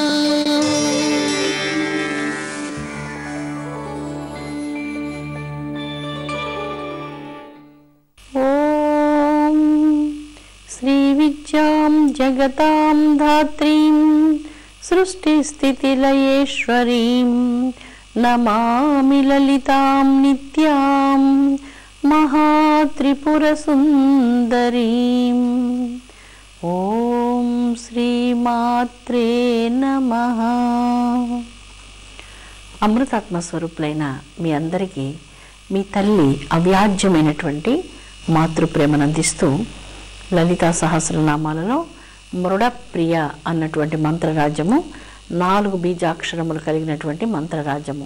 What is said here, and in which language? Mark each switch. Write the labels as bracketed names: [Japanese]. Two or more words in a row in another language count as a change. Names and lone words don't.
[Sanskrit] श्रीविद्यां जगतां धात्रीं सृष्टिस्थितिलयेश्वरीं नमामि ललितां नित्यां महात्रिपुरसुन्दरीम्। ఓం శ్రీమాత్రే నమః. [Telugu] అమృతాత్మ స్వరూపులైన మీ అందరికీ మీ తల్లి అవ్యాజ్యమైనటువంటి మాతృప్రేమను అందిస్తూ లలితా సహస్రనామాలలో మృడప్రియ అన్నటువంటి మంత్రరాజ్యము 4 బీజాక్షరములు కలిగినటువంటి మంత్రరాజ్యము.